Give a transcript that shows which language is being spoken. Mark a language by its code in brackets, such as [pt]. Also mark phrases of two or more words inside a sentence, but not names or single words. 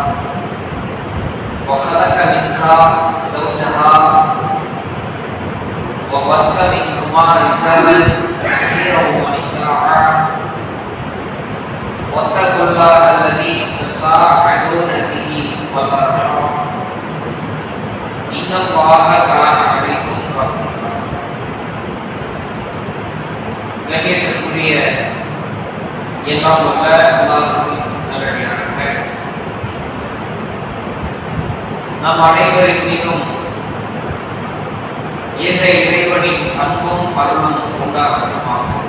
[ar] وخلق منها زوجها وبث منهما رجالا كثيرا ونساء واتقوا الله الذي تساءلون به والأرحام إن الله كان عليكم رقيبا. [ta] கண்ணியத்திற்குரிய எல்லாம் வல்ல அல்லாஹ்வின் நல்லடியார்களே, நம் அனைவரின் மீதும் ஏக இறைவனின் அன்பும் அருளும் உண்டாகட்டுமாக.